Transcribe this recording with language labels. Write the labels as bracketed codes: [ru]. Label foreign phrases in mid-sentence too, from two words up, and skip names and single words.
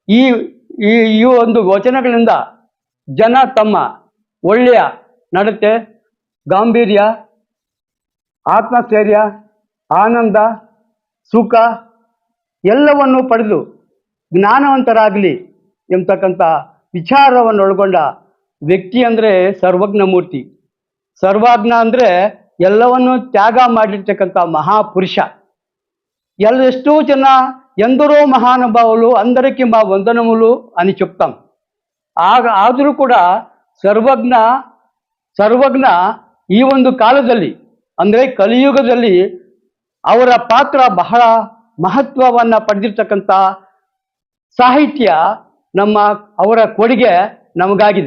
[kn] ಈ ಈ ಈ ಒಂದು ವಚನಗಳಿಂದ ಜನ ತಮ್ಮ ಒಳ್ಳೆಯ ನಡತೆ, ಗಾಂಭೀರ್ಯ, ಆತ್ಮಸ್ಥೈರ್ಯ, ಆನಂದ, ಸುಖ ಎಲ್ಲವನ್ನು ಪಡೆದು ಜ್ಞಾನವಂತರಾಗಲಿ ಎಂಬತಕ್ಕಂಥ ವಿಚಾರವನ್ನು ಒಳಗೊಂಡ ವ್ಯಕ್ತಿ ಅಂದರೆ ಸರ್ವಜ್ಞ ಮೂರ್ತಿ. ಸರ್ವಜ್ಞ ಅಂದರೆ ಎಲ್ಲವನ್ನು ತ್ಯಾಗ ಮಾಡಿರ್ತಕ್ಕಂಥ ಮಹಾಪುರುಷ. [te] ఎಷ್ಟో జన ఎందరో మహానుభావులు అందరికీ మా వందనములు అని చెప్తాం. [kn] ಆದರೂ ಕೂಡ ಸರ್ವಜ್ಞ ಈ ಒಂದು ಕಾಲದಲ್ಲಿ ಅಂದರೆ ಕಲಿಯುಗದಲ್ಲಿ ಅವರ ಪಾತ್ರ ಬಹಳ ಮಹತ್ವವನ್ನು ಪಡೆದಿರ್ತಕ್ಕಂಥ ಸಾಹಿತ್ಯ ಅವರ ಕೊಡುಗೆ ನಮಗಾಗಿದೆ.